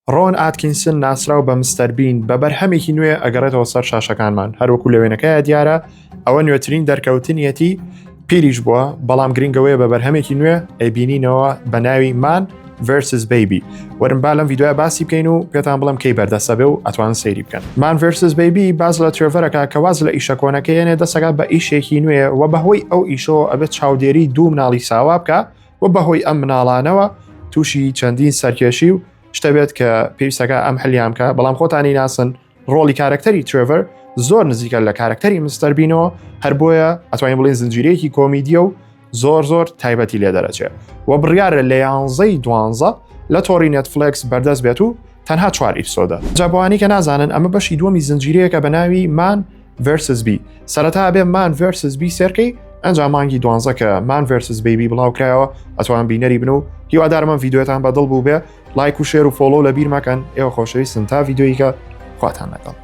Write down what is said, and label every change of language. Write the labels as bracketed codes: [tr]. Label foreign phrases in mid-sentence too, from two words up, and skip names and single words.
[ckb] ڕۆن ئاتکینسن ناسراو بە مستەر بین بە بەرهەمێکی نوێ ئەگەڕێتەوە سەر شاشەکانمان هەروەکو لەوێنەکەیە دیارە ئەوە نوێترین دەرکەوتنیەتی پیریش بووە بەڵام گرنگەوەیە بە بەرهەمێکی نوێ ئەیبینینەوە بە ناوی مان versus baby وەرن با لەم ڤیدیۆیە باسی بکەین و پێتان بڵم کەی بەردەستە بێ و ئەتوان سەیری بکەن. مان versus baby باز لە ترێڤەرەکە کە واز لە ئیشە کۆنەکەیەنێ دەسەکات بە ئیشێکی نوێ و بەهۆی ئەو ئیشەوە ئەبێت چاودێری دوو مناڵی ساوا بکە و بەهۆی ئەم مناڵانەوە تووشی چەندین سەرکێشی و شتە بێت کە پێویستەکە ئەم هەلیان بکە بەڵام خۆتانی ناسن ڕۆڵی کارکتەری ترێڤەر زۆر نزیکە لە کارکتەری مستەر بینەوە هەر بۆیە ئەتوانین بڵێن زنجیرەیەکی کۆمیدیە و زۆر تایبەتی لێ دەرەچێت و بڕیارە لە 11 لە تۆڕی نێتفلێکس بەردەست بێت و تەنها 4 ئیپسۆدە. جابوانی کە نازانن ئەمە بەشی دووەمی زنجیرەیەکە بە ناوی مان versus بی سەرەتا بێ مان versus بی سێرکەی ئەنجام مانگی 12 کە مان versus baby بڵاوکرایەوە ئەتوان بینەری بن و هیوادارمە ڤیدیۆتان بەدڵ بوو بێ لایک و شێر و فۆلۆ لە بیر مەکەن ئێوە خۆشەویستن تا ڤیدیۆیکە خواتان لەگەڵ.